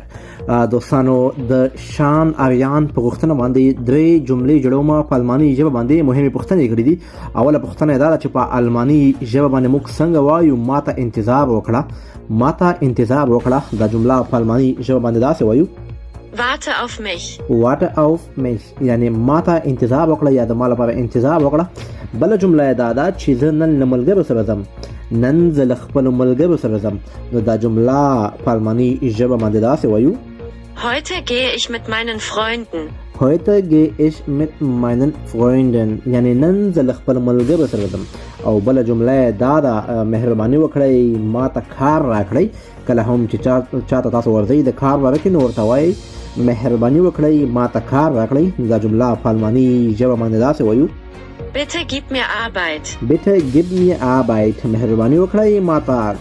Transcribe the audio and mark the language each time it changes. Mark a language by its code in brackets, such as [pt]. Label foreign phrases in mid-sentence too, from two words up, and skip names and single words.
[ps] دوستانو، د شان اریان په غوښتنه باندې درې جملې جوړوم په الماني ژبه باندې. مهمې پوښتنې کړې دي. اوله پوښتنه دا ده چې په الماني ژبه باندې موږ څنګه وایو ماته انتظار وکړه. دا جمله په الماني ژبه باندې داسې وایو: [de] Warte auf mich. Warte auf mich، [ps] یعنی ماته انتظار وکړه یا د ما لپاره انتظار وکړه. بله جمله دا ده چې زه نن له ملګرو سره ځم. نن زه له خپلو ملګرو سره ځم. نو دا جمله په الماني ژبه باندې داسې وایو: [de] Heute gehe ich mit meinen Freunden. Heute gehe ich mit meinen Freunden، [ps] یعنی نن زه له خپلو ملګرو سره ځم. او بله جمله دا ده: مهرباني وکړئ ماته کار راکړئ. کله هم چې چاته تاسو ورځئ د کار باره کې، نو ورته وایئ مهرباني وکړئ ماته کار راکړئ. دا جمله په الماني ژبه باندې داسې وایو: [de] Bitte gib mir Arbeit. Bitte gib mir Arbeit، [ps] مهرباني وکړئ ماته